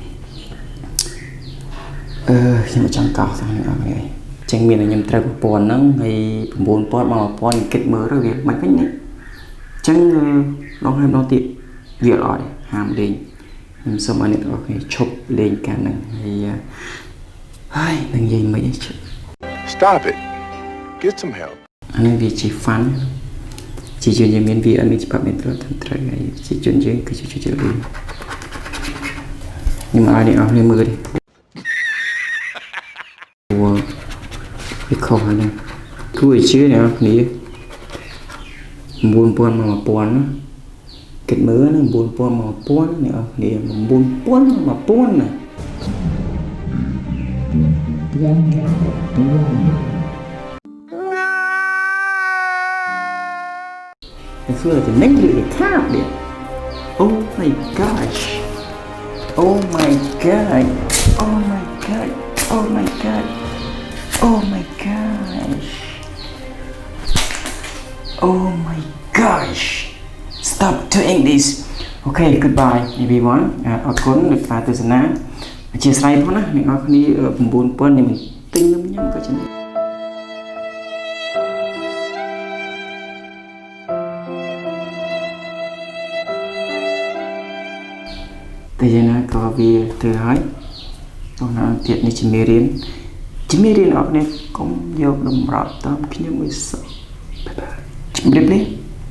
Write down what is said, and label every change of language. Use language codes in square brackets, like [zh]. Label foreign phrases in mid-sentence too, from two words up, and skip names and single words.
[km] ខ្ញុំចង់កោសហ្នឹងអត់ទេចឹងមានតែខ្ញុំត្រូវ 1000 ហ្នឹងហើយ 9,000 មក 1000 គិតមើលទៅវាមិនវិញនេះចឹងឡងហើយម្ដងទៀតវាអត់ហាមលេងខ្ញុំសូមឲ្យអ្នកទាំងអស់គ្នាឈប់លេងការហ្នឹងហើយនឹងនិយាយមិនអី [en] Stop it. Get some help. [km] អានេះវាជា fun ជាជនយើងមានវាអត់មានច្បាប់មេត្រូវហើយជាជនយើងគឺជាជនយើងខ្ញុំឲ្យអ្នកអស់គ្នាមើលទេវាខុសហើយណាគួរឲ្យជឿអ្នកនរគ្នា 9,000 មក 1000 ណាគិតមើលណា 9,000 មក 1000 អ្នកនរគ្នា 9,000 មក 1000 ណា តែសួរតែចំណេញឬខាតទៀត [en] Oh my gosh Oh my god [km] Oh my god [en] Oh my god Oh my gosh Oh my gosh stop doing this okay goodbye everyone [km] អរគុណដែលតាមទស្សនាអធិស្ឋានផងណាអ្នកនរគ្នា 9000 នេះមិនទិញនំញ៉ាំក៏ចឹង តែយ៉ាងណាក៏វាទៅហើយតោះណាទៀតនេះជាមេរៀនអ្នកនរគ្នាកុំយកតម្រត់តាមខ្ញុំមួយសោះបាយបាយជម្រាបលា